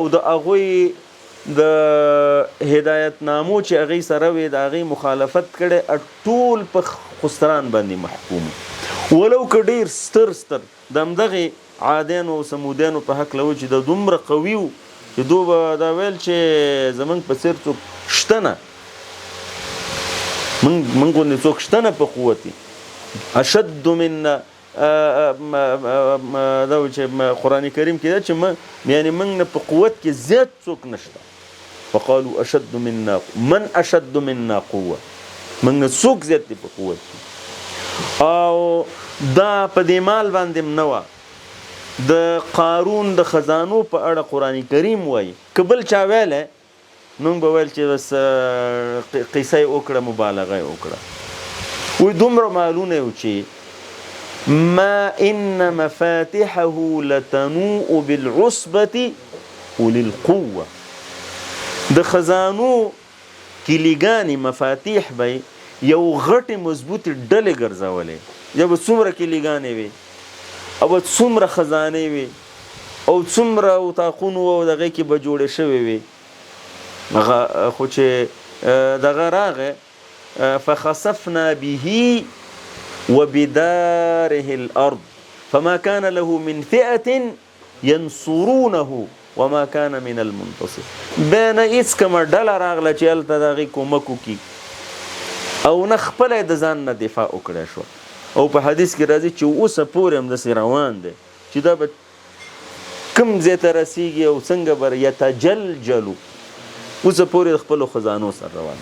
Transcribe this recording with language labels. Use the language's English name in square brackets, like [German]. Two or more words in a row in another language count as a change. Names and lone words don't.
[Pashto] د هغوی د هدایتنامو چې هغې سره وې د هغې مخالفت کړی ټول په خسران باندې محکوم ولو که ډېر ستر د همدغې عادیانو او سمودیانو په هکله و چې د دومره قوي و چې دو به دا ویل چې زمونږ په څېر څوک شته نه من غوندې څوک شته نه په قوت [Arabic] اشد منا [Pashto] دا و چې قرآن کریم کې ده چې یعنې موږ نه په قوت کې زیات څوک نشته [Arabic] فقالوا اشد منا من اشد منا قوه [Pashto] موږ نه څوک زیات دی په قوت کې او دا په دې مال باندې نه وه د قارون د خزانو په اړه قرآن کریم وایي که بل چا ویلی نو به ویل چې بس قصه یې وکړه مبالغه یې وکړه وایي دومره مالونه یې و چې [Arabic] ما ان مفاتحه لتنوء بالعصبة اولي القوه [Pashto] د خزانو کلیګانې مفاتیح به یو غټې مضبوطې ډلې ګرځولې یا به څومره کلیګانې وي او به څومره خزانې وي او څومره اتاقونو او دغې کې به جوړې شوې وي خو چې دغه راغې [Arabic] فخسفنا به وبداره الارض فما كان له من فئة ينصرونه وما كان من المنتصر. [Pashto] بینه هیڅ کومه ډله راغله چې هلته د هغې کومک وکړي او نه خپله د ځان نه دفاع وکړی شوه. او په حدیث کې راځي چې اوسه پورې هم داسې روان دی چې دا به کوم ځای ته رسیږي او څنګه به یتجلجلو، اوسه پورې د خپلو خزانو سره روان.